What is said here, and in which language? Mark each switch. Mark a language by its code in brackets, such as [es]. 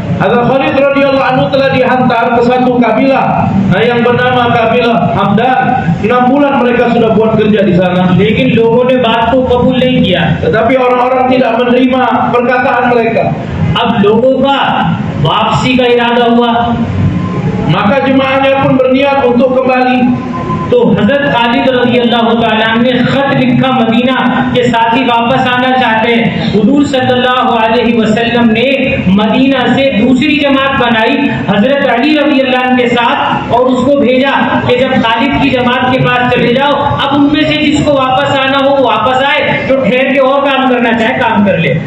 [ms] Hazrat Khalid radhiyallahu anhu telah dihantar ke satu kabilah yang bernama kabilah Hamdan. 6 bulan mereka sudah buat kerja di sana. [hi] लेकिन लोगों ने बात को कबूल नहीं किया। [ms] Tetapi orang-orang tidak menerima perkataan mereka. [hi] अब लोगों का वापसी का इरादा हुआ, [ms] Maka jemaahnya pun berniat untuk kembali. [hi] तो हजरत खालिद रज़ी अल्लाह ताला अन्हु ने खत लिखा मदीना के साथी वापस आना चाहते हैं। हुजूर सल्लल्लाहु अलैहि वसल्लम ने मदीना से दूसरी जमात बनाई हजरत अली रज़ी अल्लाह अन्हु के साथ और उसको भेजा कि जब खालिद की जमात के पास चले जाओ, अब उनमें से जिसको वापस आना हो वो वापस आए, जो ठहर के और काम करना चाहे काम कर ले।